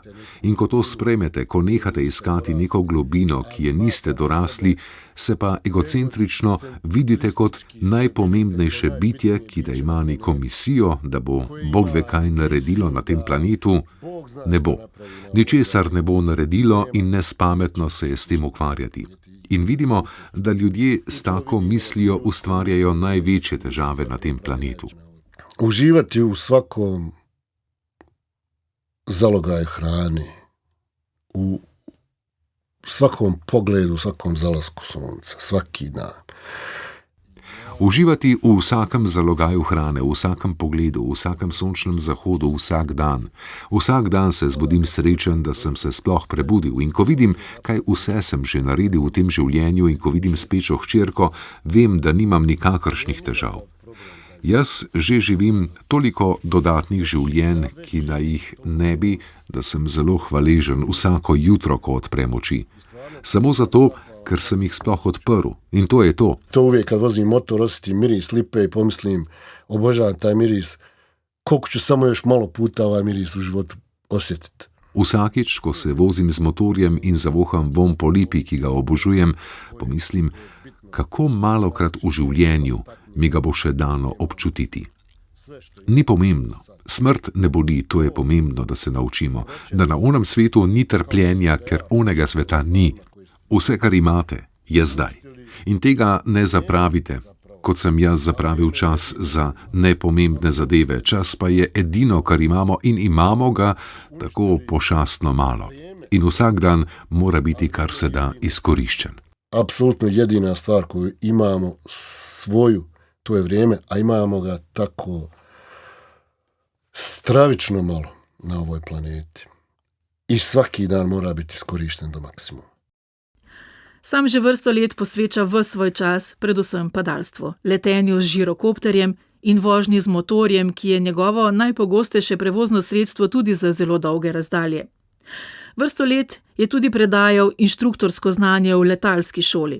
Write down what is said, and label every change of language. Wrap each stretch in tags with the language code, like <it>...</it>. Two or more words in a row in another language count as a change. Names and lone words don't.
<sl>In ko to sprejmete, ko nehate iskati neko globino, ki je niste dorasli, se pa egocentrično vidite kot najpomembnejše bitje, ki da ima neko misijo, da bo Bog ve kaj naredilo na tem planetu, ne bo. Ničesar ne bo naredilo in nespametno se je s tem ukvarjati. In vidimo, da ljudje s tako mislijo ustvarjajo največje težave na tem planetu.</sl> <bs>Uživati u svakom zalogaju hrane, u svakom pogledu, u svakom zalasku sunca, svaki dan.</bs> <sl>Uživati v vsakem zalogaju hrane, v vsakem pogledu, v vsakem sončnem zahodu, vsak dan. Vsak dan se zbudim srečen, da sem se sploh prebudil in ko vidim, kaj vse sem že naredil v tem življenju in ko vidim spečo hčerko, vem, da nimam nikakršnih težav. Jaz že živim toliko dodatnih življenj, ki naj jih ne bi, da sem zelo hvaležen vsako jutro, ko odprem oči. Samo zato, ker sem jih sploh odprl. In to je to.</sl> <bs>To uvijek kad vozim motor, osjetim miris lipe i pomislim, obožavam taj miris, koliko ću samo još malo puta ovaj miris u životu osjetiti.</bs> <sl>Vsakič, ko se vozim z motorjem in zavoham vonj po lipi, ki ga obožujem, pomislim, kako malokrat v življenju mi ga bo še dano občutiti. Ni pomembno. Smrt ne boli, to je pomembno, da se naučimo, da na onem svetu ni trpljenja, ker onega sveta ni. Vse, kar imate, je zdaj. In tega ne zapravite, kot sem jaz zapravil čas za nepomembne zadeve. Čas pa je edino, kar imamo in imamo ga tako pošastno malo. In vsak dan mora biti kar se da izkoriščen.</sl> <bs>Apsolutno jedina stvar koju imamo svoju, to je vrijeme, a imamo ga tako stravično malo na ovoj planeti. I svaki dan mora biti iskorišten do maksimuma.</bs> <sl>Sam že vrsto let posveča ves svoj čas predvsem padalstvu, letenju z žirokopterjem in vožnji z motorjem, ki je njegovo najpogostejše prevozno sredstvo tudi za zelo dolge razdalje. Vrsto let je tudi predajal inštruktorsko znanje v letalski šoli.</sl>